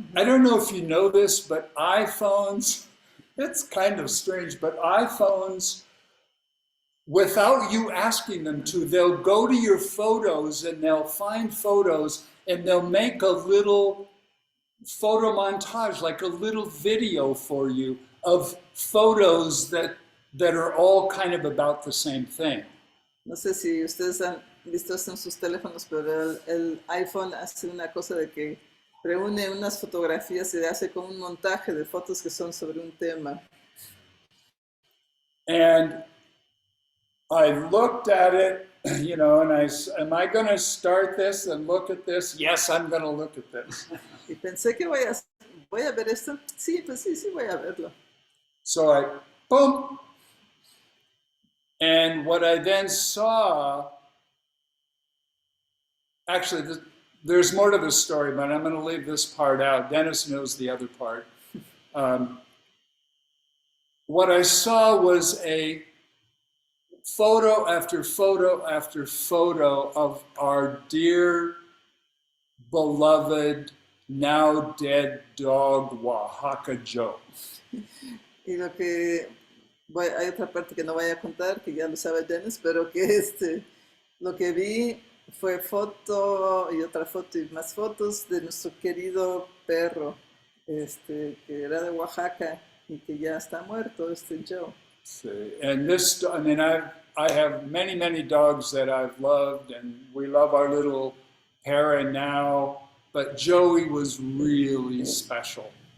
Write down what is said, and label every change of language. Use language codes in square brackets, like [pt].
[en] I don't know if you know this, but iPhones, it's kind of strange, but iPhones, without you asking them to, they'll go to your photos and they'll find photos and they'll make a little photo montage, like a little video for you of photos that are all kind of about the same thing. [es] No sé si ustedes han visto esto en sus teléfonos, pero el iPhone hace una cosa de que reúne unas fotografías y hace como un montaje de fotos que son sobre un tema. [en] And I looked at it, you know, and am I going to start this and look at this? Yes, I'm going to look at this. [es] Y pensé que voy a ver esto. Sí, pues sí, voy a verlo. [en] So boom. And what I then saw, actually, there's more to the story, but I'm going to leave this part out. Dennis knows the other part. What I saw was a photo after photo after photo of our dear, beloved, now dead dog, Oaxaca Joe. [es] Y hay otra parte que no voy a contar, que ya lo sabe Dennis, pero que lo que vi fue foto y otra foto y más fotos de nuestro querido perro, que era de Oaxaca y que ya está muerto, Joe. [en] See, and this, I mean, I have many, many dogs that I've loved, and we love our little Tere now, but Joey was really special.